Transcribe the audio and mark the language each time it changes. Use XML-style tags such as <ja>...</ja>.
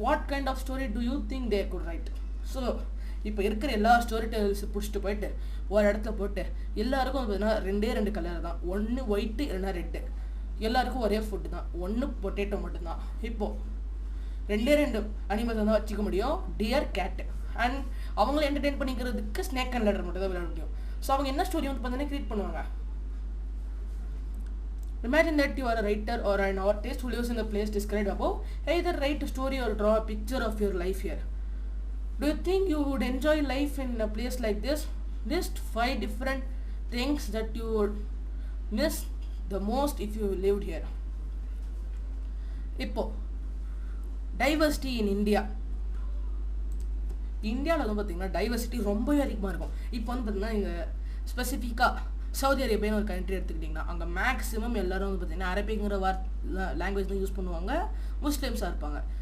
<en>What kind of story do you think they could write?</en> <ta>So இப்போ இருக்கிற எல்லா story டெல்ஸ் பிடிச்சிட்டு போயிட்டு ஒரு இடத்துல போட்டு எல்லாருக்கும் பார்த்தீங்கன்னா ரெண்டு கலர் தான், ஒன்று ஒயிட்டு இல்லைன்னா ரெட்டு, எல்லாருக்கும் ஒரே ஃபுட்டு தான், ஒன்று பொட்டேட்டோ மட்டும்தான். இப்போது ரெண்டு அனிமல்ஸ் தான் வச்சுக்க முடியும், டியர் கேட்டு, அண்ட் அவங்கள என்டர்டெயின் பண்ணிக்கிறதுக்கு ஸ்னேக் அண்ட் லேடர் மட்டும் தான் விளையாட முடியும். ஸோ அவங்க என்ன ஸ்டோரி வந்து பார்த்தீங்கன்னா கிரியேட் பண்ணுவாங்க.</ta> <en>Imagine that you are a writer or an artist who lives in the place described above. Either write a story or draw a picture of your life here. Do you think you would enjoy life in a place like this? List 5 different things that you would miss the most if you lived here.</en> <ta>இப்போ diversity in இந்தியாவில் வந்து பார்த்தீங்கன்னா diversity ரொம்பவே அதிகமாக இருக்கும். இப்போ வந்து பார்த்தீங்கன்னா இங்கே ஸ்பெசிஃபிக்காக சவுதி அரேபியான்னு ஒரு கண்ட்ரி எடுத்துக்கிட்டிங்கன்னா அங்கே மேக்ஸிமம் எல்லோரும் வந்து பார்த்தீங்கன்னா அரபிங்கிற லாங்குவேஜ் தான் யூஸ் பண்ணுவாங்க, முஸ்லீம்ஸாக இருப்பாங்க.</ta>